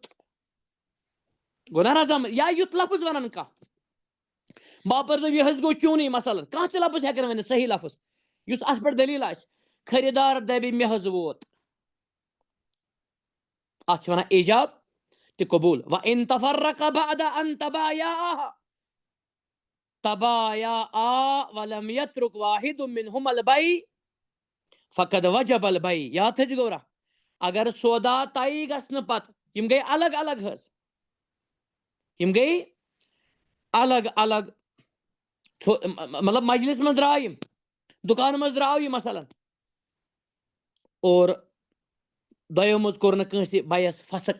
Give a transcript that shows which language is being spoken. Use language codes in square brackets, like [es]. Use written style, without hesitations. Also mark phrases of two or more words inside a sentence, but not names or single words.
[ks] گوٚو نا رضامند؟ یا یُتھ لفظ ونان کانٛہہ، باپٲرۍ دپہِ یہِ حظ گوٚو چونٕے مثلاً، کانٛہہ تہِ لفظ ہیٚکن ؤنِتھ صحیح لفظ یُس اتھ پٮ۪ٹھ دلیٖل آسہِ. خریدار دپہِ مےٚ حظ ووت، اتھ چھِ ونان ایجاب تہِ قبوٗل. [ar] وَإِن تَفَرَّقَا بَعْدَ أَن تَبَايَعَا تَبَايَعَا وَلَمْ يَتْرُكْ وَاحِدٌ مِّنْهُمَا الْبَيْعَ فَقَدْ وَجَبَ الْبَيْعُ. [ks] یاد تھٲیزِ گوبرا، اگر سودا طے گژھنہٕ پتہٕ یِم گٔے الگ الگ حظ، یِم گٔے الگ الگ، مطلب مجلس منٛز درٛاو یِم، دُکان منٛز درٛاو یہِ مثلاً، اور دۄیو منٛز کوٚر نہٕ کٲنٛسہِ بَیَس فسق.